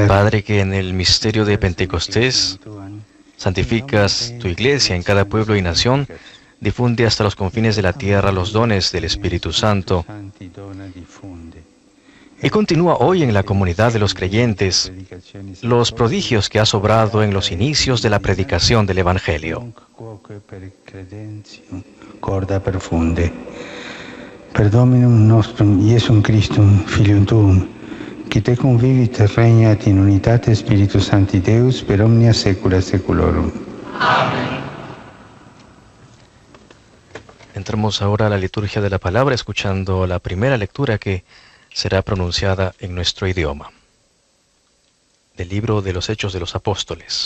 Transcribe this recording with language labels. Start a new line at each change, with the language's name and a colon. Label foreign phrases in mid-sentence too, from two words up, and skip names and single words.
Spanish: Padre, que en el misterio de Pentecostés santificas tu iglesia en cada pueblo y nación, difunde hasta los confines de la tierra los dones del Espíritu Santo y continúa hoy en la comunidad de los creyentes los prodigios que has obrado en los inicios de la predicación del Evangelio.
Latin: Corda perfunde. Per Dominum nostrum Iesum Christum, Filium Tuum, qui te convivit et regnat in unitate Spiritus Sancti Deus per omnia saecula saeculorum.
Spanish: Amén. Entramos ahora a la liturgia de la palabra, escuchando la primera lectura que será pronunciada en nuestro idioma, del libro de los Hechos de los Apóstoles.